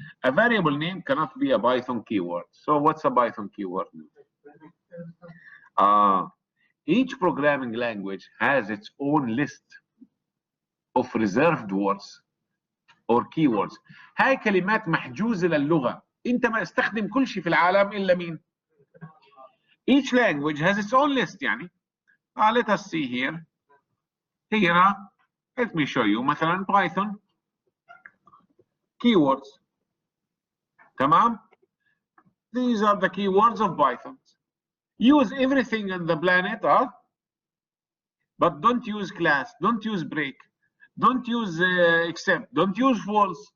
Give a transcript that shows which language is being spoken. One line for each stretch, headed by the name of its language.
English: A variable name cannot be a Python keyword. So what's a Python keyword? Each programming language has its own list of reserved words or keywords.
Arabic: هاي كلمات محجوزة للغة. انت ما استخدم كل شيء في العالم إلا مين؟
English: Each language has its own list
Arabic: يعني.
English: Let us see here. Here, let me show you مثلا Python keywords.
Arabic: تمام?
English: These are the keywords of Python. Use everything on the planet, but don't use class, don't use break, don't use except, don't use false.